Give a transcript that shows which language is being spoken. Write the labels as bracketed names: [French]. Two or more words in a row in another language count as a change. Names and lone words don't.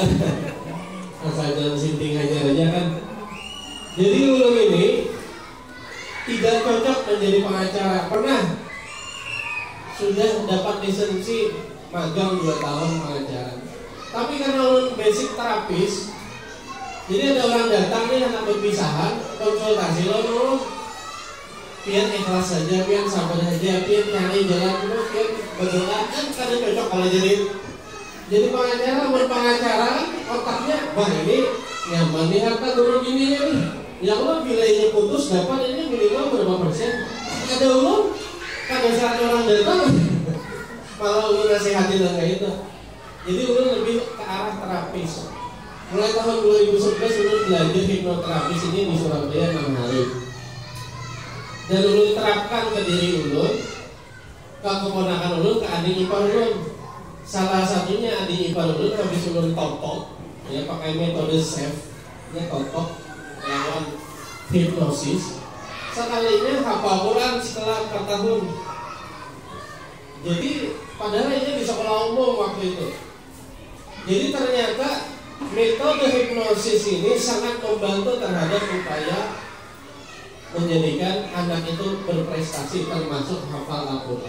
[Banjar] Asal dalam sinting aja kan. Jadi ulun ini tidak cocok menjadi pengacara. [Indonesian] Pernah sudah dapat lisensi magang 2 tahun pengacara. [Banjar] Tapi karena ulun basic terapis, jadi ada orang datang nih anak perpisahan, konsultasi lo, pian ikhlas saja, pian sabar saja, pian cari jalan dulu, pian berdoa kan kada cocok kalau jadi pengacara. [Indonesian] Berpengacara otaknya, wah ini nyaman nih harta turun gini nih. Ya Allah, nilainya putus dapat ini minimal berapa persen? [Banjar] Ada ulun, kada saat orang datang, malah ulun nasihatin kayak itu. Jadi ulun lebih ke arah terapis. Mulai tahun 2011 ulun belajar hipnoterapis ini di Surabaya 6 hari. Dan ulun terapkan ke diri ulun, ke keponakan ulun, ke adik ipar ulun. Salah satunya adik ipar ulun habis ulun totok, [Indonesian] ya pakai metode SAFE, ya totok lawan hipnosis. Sekalinya hafal Quran setelah 4 tahun. Jadi padahal ini di sekolah umum waktu itu. Jadi ternyata metode hipnosis ini sangat membantu terhadap upaya menjadikan anak itu berprestasi termasuk hafal Al-Quran.